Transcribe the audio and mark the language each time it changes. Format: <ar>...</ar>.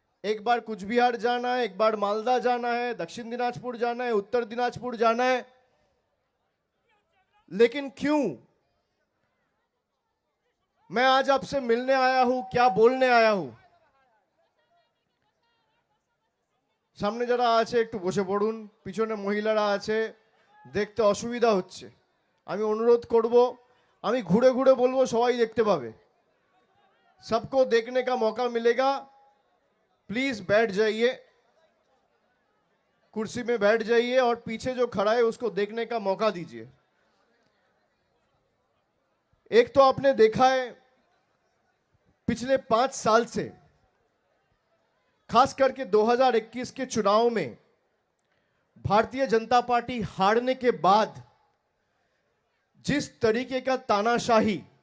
<hi>एक बार कुछ बिहार जाना है, एक बार मालदा जाना है, दक्षिण दिनाजपुर जाना है, उत्तर दिनाजपुर जाना है। लेकिन क्यों मैं आज आपसे मिलने आया हूं, क्या बोलने आया हूं?</hi> <bn>সামনে যারা আছে একটু বসে পড়ুন, পিছনে মহিলারা আছে, দেখতে অসুবিধা হচ্ছে। আমি অনুরোধ করব, আমি ঘুরে ঘুরে বলবো, সবাই দেখতে পাবে।</bn> <hi>सबको देखने का मौका मिलेगा। प्लीज बैठ जाइए, कुर्सी में बैठ जाइए और पीछे जो खड़ा है उसको देखने का मौका दीजिए। एक तो आपने देखा है पिछले 5 साल से, खास करके 2021 के चुनाव में भारतीय जनता पार्टी हारने के बाद जिस तरीके का तानाशाही</hi>